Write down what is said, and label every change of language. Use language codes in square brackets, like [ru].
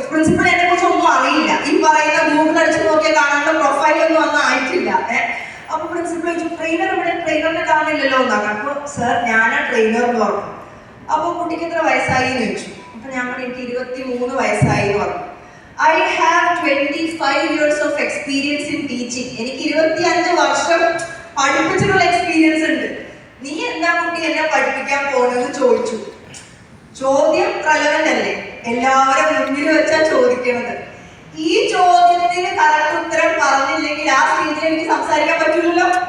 [ml] Principal എന്നെ കുറിച്ച് ഒന്നും അറിയില്ല. ഈ പറയുന്ന ഗൂഗിൾ അടിച്ച് നോക്കിയാൽ കാണാനുള്ള പ്രൊഫൈലൊന്നും ഒന്നും ആയിട്ടില്ല. അപ്പൊ പ്രിൻസിപ്പൾ ചോദിച്ചു, ട്രെയിനർ ഇവിടെ, ട്രെയിനറിനെ കാണില്ലല്ലോ എന്നാണ്. അപ്പൊ സർ ഞാനാ ട്രെയിനർ എന്ന് പറഞ്ഞു. അപ്പൊ കുട്ടിക്ക് എത്ര വയസ്സായി എന്ന് ചോദിച്ചു. അപ്പൊ ഞാൻ എനിക്ക് 23 വയസ്സായി എന്ന് പറഞ്ഞു. [en] I have 25 years of experience in teaching. [ml] എനിക്ക് 25 വർഷം പഠിപ്പിച്ചിട്ടുള്ള എക്സ്പീരിയൻസ് ഉണ്ട്. നീ എന്താ കുട്ടി എന്നെ പഠിപ്പിക്കാൻ പോകുന്നത് ചോദിച്ചു. ചോദ്യം റെലവന്റ് അല്ലേ? എല്ലാവരും മുന്നിൽ വെച്ചാ ചോദിക്കുന്നത്. ഈ ചോദ്യത്തിന് കറക്റ്റ് ഉത്തരം പറഞ്ഞില്ലെങ്കിൽ ആ സ്റ്റേജിൽ എനിക്ക് സംസാരിക്കാൻ പറ്റില്ലല്ലോ.